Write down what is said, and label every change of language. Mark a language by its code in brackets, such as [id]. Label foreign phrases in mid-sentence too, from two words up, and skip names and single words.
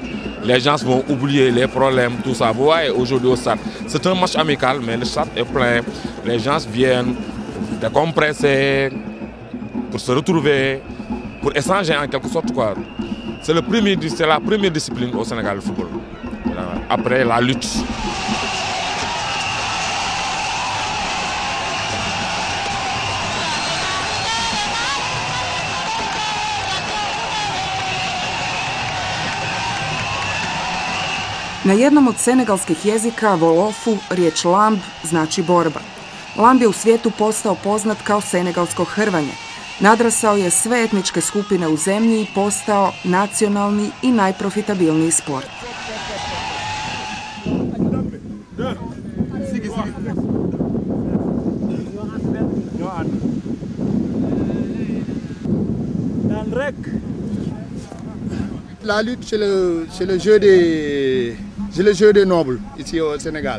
[fr] Les gens vont oublier les problèmes, tout ça. Vous voyez, aujourd'hui au stade, c'est un match amical, mais le stade est plein. Les gens viennent décompresser, pour se retrouver, pour échanger en quelque sorte, quoi. C'est la première discipline au Sénégal, le football. Après, la lutte. [hr] Na jednom od senegalskih jezika, Wolofu, riječ lamb znači borba. Lamb je u svijetu postao poznat kao senegalsko hrvanje. Nadrasao je sve etničke skupine u zemlji i postao nacionalni i najprofitabilniji sport. [fr] La lutte, c'est le jeu des nobles ici au Sénégal.